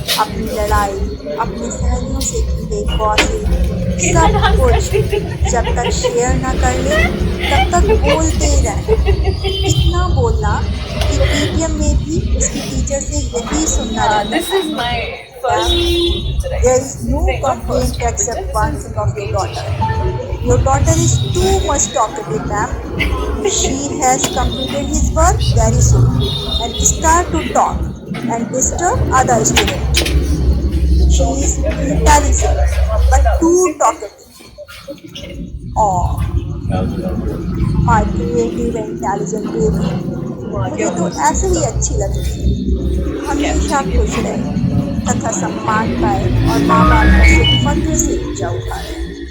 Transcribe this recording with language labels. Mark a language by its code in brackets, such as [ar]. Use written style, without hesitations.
[hi] अपनी लड़ाई, अपनी सहेलियों से की गई गॉसिप, सब कुछ जब तक शेयर ना कर ले तब तक बोलते ही रहना। इतना बोलना कि PTM में भी उसकी टीचर से यही सुनना रहता। [en] This is my first. There is no complaint except one thing of your daughter. Your daughter is too much talkative, ma'am. She has completed his work very soon and start to talk and disturb other students. She is intelligent but too talkative. Oh, my creative and intelligent baby. [hi] मुझे तो ऐसे ही अच्छी लगती है। हमेशा खुश रहे तथा सम्मान पाए और माँ बाप का फक्र से ऊंचा उठाए।